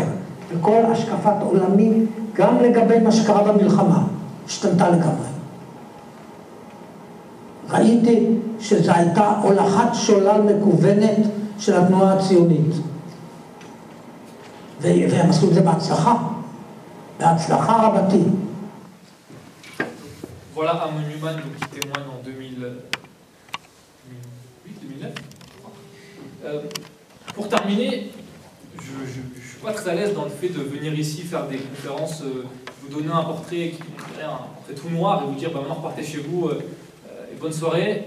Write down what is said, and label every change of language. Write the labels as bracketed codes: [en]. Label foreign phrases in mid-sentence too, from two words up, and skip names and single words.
[he] וכל השקפת עולמי, גם לגבי מה שקרה במלחמה, השתנתה לגמרי. ראיתי שזו הייתה הולכת שולל מקוונת של התנועה הציונית. והם עשו את זה בהצלחה. בהצלחה רבתי. [fr] Voilà un monument qui témoigne en 2008-2009. Pour terminer, je ne suis pas très à l'aise dans le fait de venir ici faire des conférences, vous donner un portrait qui montrerait un portrait tout noir et vous dire bah, maintenant repartez chez vous et bonne soirée.